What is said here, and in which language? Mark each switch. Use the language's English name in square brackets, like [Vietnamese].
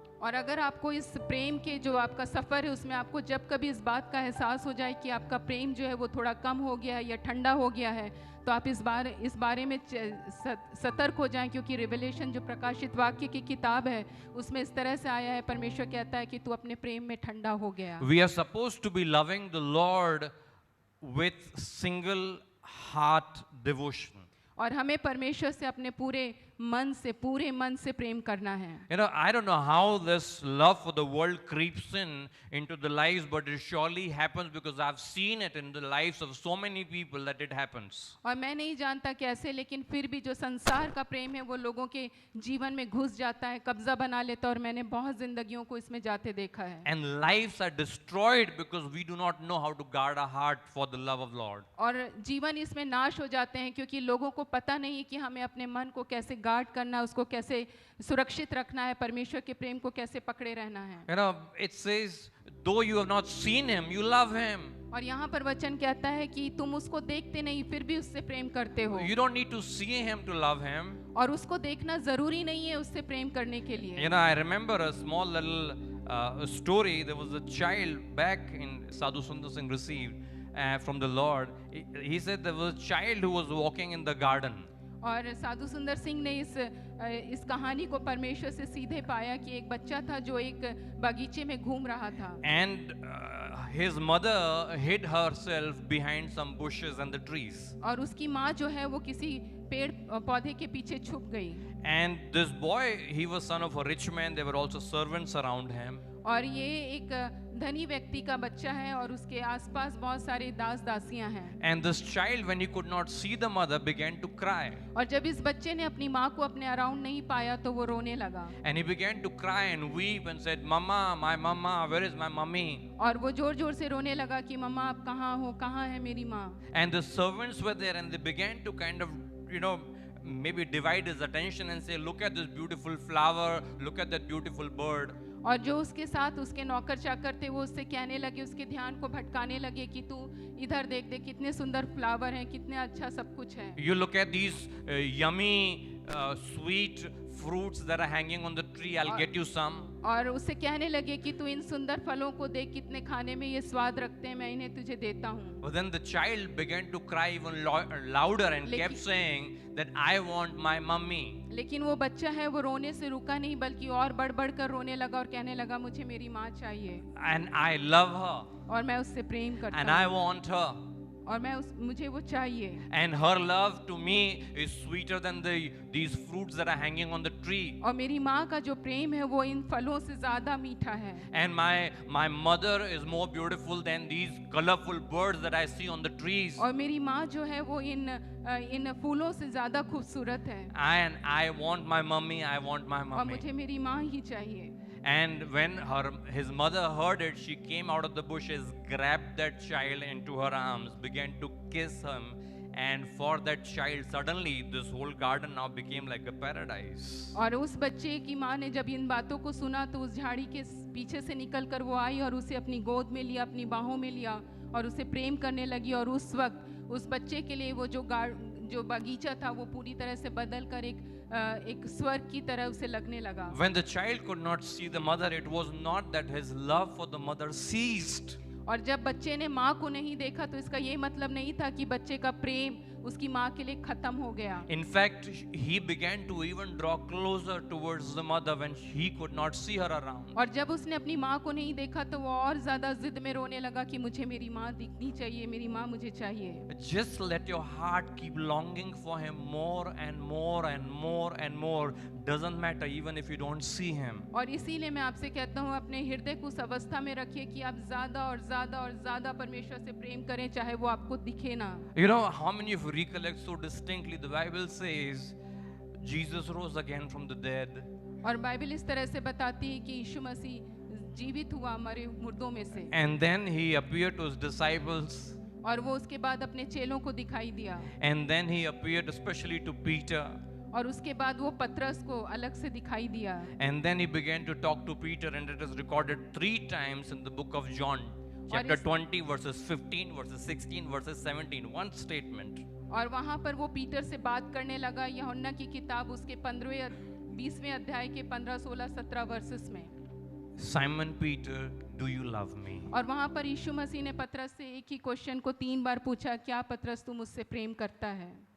[Hindi] और अगर आपको इस प्रेम के जो आपका सफ़र है उसमें आपको जब कभी इस बात का एहसास हो जाए कि आपका प्रेम जो है वो थोड़ा कम हो गया है या ठंडा हो गया है, तो आप इस बारे में सतर्क हो जाएं, क्योंकि रिवेलेशन जो प्रकाशित वाक्य की किताब है उसमें इस तरह से आया है, परमेश्वर कहता है कि तू अपने प्रेम में ठंडा हो गया. [English] We are supposed to be loving the Lord with single heart devotion. [Hindi] और हमें परमेश्वर से अपने पूरे मन से, पूरे मन से प्रेम करना है। [English] You know, I don't know how this love for the world creeps in into the lives, but it surely happens because I've seen it in the lives of so many people that it happens. [Hindi] और मैं नहीं जानता कैसे, लेकिन फिर भी जो संसार का प्रेम है वो लोगों के जीवन में घुस जाता है, कब्जा बना लेता है, और मैंने बहुत जिंदगियों को इसमें जाते देखा है। [English] And lives are destroyed because we do not know how to guard our heart for the love of Lord. [Hindi] और जीवन इसमें नाश हो जाते हैं क्योंकि लोगों को पता नहीं है कि हमें अपने मन को कैसे गार्ड करना है, उसको कैसे सुरक्षित रखना है, परमेश्वर के प्रेम को कैसे पकड़े रहना है। [English] You know, it says, though you have not seen him, you love him. [Hindi] और यहाँ पर वचन कहता है कि तुम उसको देखते नहीं फिर भी उससे प्रेम करते हो। [English] You don't need to see him to love him. [Hindi] और उसको देखना जरूरी नहीं है उससे प्रेम करने के लिए। [English] You know, I remember a small little story. There was a child back in Sadhu Sundar Singh received from the Lord. He said there was a child who was walking in the garden. [Hindi] और साधु सुंदर सिंह ने इस कहानी को परमेश्वर से सीधे पाया कि एक बच्चा था जो एक बगीचे में घूम रहा था। [English] And his mother hid herself behind some bushes and the trees. [Hindi] और उसकी माँ जो है वो किसी पेड़ पौधे के पीछे छुप गई। [English] And this boy, he was son of a rich man. There were also servants around him. [Hindi] और ये एक धनी व्यक्ति का बच्चा है और उसके आसपास बहुत सारे दास दासियां हैं। [English] And this child, when he could not see the mother, began to cry. [Hindi] और जब इस बच्चे ने अपनी माँ को अपने अराउंड नहीं पाया तो वो रोने लगा। [English] And he began to cry and weep and said, "Mama, my mama, where is my mummy?" [Hindi] और वो जोर जोर से रोने लगा कि मम्मा आप कहाँ हो, कहाँ है मेरी माँ। [English] And the servants were there and they began to kind of, you know, maybe divide his attention and say, "Look at this beautiful flower, look at that beautiful bird." [Hindi] और जो उसके साथ उसके नौकर चाकर थे वो उससे कहने लगे, उसके ध्यान को भटकाने लगे कि तू इधर देख दे, कितने सुंदर फ्लावर हैं, कितने अच्छा सब कुछ है। [English] You look at these yummy, sweet fruits that are hanging on the tree. I'll get you some. [Hindi] और उससे कहने लगे कि तू इन सुंदर फलों को देख, कितने खाने में ये स्वाद रखते हैं, मैं इन्हें तुझे देता हूँ। [English] But then the child began to cry even louder and kept saying that I want my mummy. [Hindi] लेकिन वो बच्चा है वो रोने से रुका नहीं बल्कि और बढ़ बढ़ कर रोने लगा और कहने लगा मुझे मेरी माँ चाहिए [English] And I love her. [Hindi] और मैं उससे प्रेम करता [English] And I [Hindi] हूँ [English] want her. [Hindi] और मुझे वो चाहिए। [English] And her love to me is sweeter than these fruits that are hanging on the tree. [Hindi] और मेरी माँ का जो प्रेम है वो इन फलों से ज्यादा मीठा है। [English] And my mother is more beautiful than these colorful birds that I see on the trees. [Hindi] और मेरी माँ जो है वो इन फूलों से ज्यादा खूबसूरत है। [English] And I want my mummy. I want my [Hindi] और [English] mummy. [Hindi] मुझे मेरी माँ ही चाहिए। [English] And when his mother heard it, she came out of the bushes, grabbed that child into her arms, began to kiss him, and for that child, suddenly this whole garden now became like a paradise. [Hindi] और उस बच्चे की माँ ने जब इन बातों को सुना तो उस झाड़ी के पीछे से निकलकर वो आई और उसे अपनी गोद में लिया, अपनी बाहों में लिया और उसे प्रेम करने लगी। और उस वक्त उस बच्चे के लिए वो जो बगीचा था वो पूरी तरह से बदल कर एक स्वर्ग की तरह उसे लगने लगा। [English] When the child could not see the mother, it was not that his love for the mother ceased. [Hindi] और जब बच्चे ने माँ को नहीं देखा तो इसका ये मतलब नहीं था कि बच्चे का प्रेम उसकी माँ के लिए खत्म हो गया। [English] In fact, he began to even draw closer towards the mother when he could not see her around. [Hindi] और जब उसने अपनी माँ को नहीं देखा तो वो और ज्यादा जिद में रोने लगा कि मुझे मेरी माँ दिखनी चाहिए, मेरी माँ मुझे चाहिए। [English] Just let your heart keep longing for him more and more and more and more. Doesn't matter even if you don't see him. [Hindi] और इसीलिए मैं आपसे कहता हूँ अपने हृदय को उस अवस्था में रखिए कि आप ज्यादा और ज्यादा और ज्यादा परमेश्वर से प्रेम करें, चाहे वो आपको दिखे ना। [English] You know how many of you recollect so distinctly? The Bible says Jesus rose again from the dead. [Hindi] और बाइबल इस तरह से बताती है कि यीशु मसीह जीवित हुआ मरे मुर्दों में से। [English] And then he appeared to his disciples. [Hindi] और वो उसके बाद अपने चेलों को दिखाई दिया। [English] And then he appeared especially to Peter. [Hindi] और उसके बाद वो पतरस को अलग से दिखाई दिया। [English] And then he began to talk to Peter, and it is recorded 3 times in the book of John, chapter 20, verses 15, verses 16, verses 17. One statement. [Hindi] और वहाँ पर वो पीटर से बात करने लगा यूहन्ना की किताब उसके 20वें अध्याय के 15, 16, 17 वर्सेस में। [English] Simon Peter, do you love me? [Hindi] और वहाँ पर यीशु मसीह ने पतरस से एक ही क्वेश्चन को 3 बार पूछा, क्या पतरस तू मुझसे प्रेम करता है?